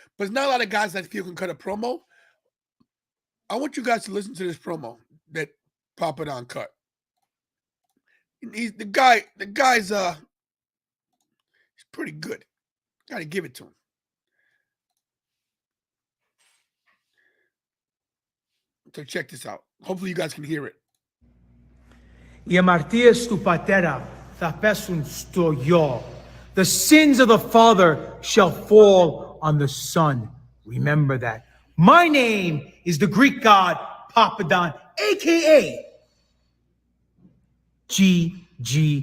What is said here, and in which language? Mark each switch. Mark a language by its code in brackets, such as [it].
[en] But there's not a lot of guys that feel can cut a promo. I want you guys to listen to this promo that Papadon cut. He's the guy's he's pretty good. Gotta give it to him. So check this out. Hopefully you guys can hear it. [el] Οι αμαρτίες του πατέρα θα πέσουν στο γιο. [en] The sins of the father shall fall on the son. Remember that. My name is the Greek god Papadon, aka GGP.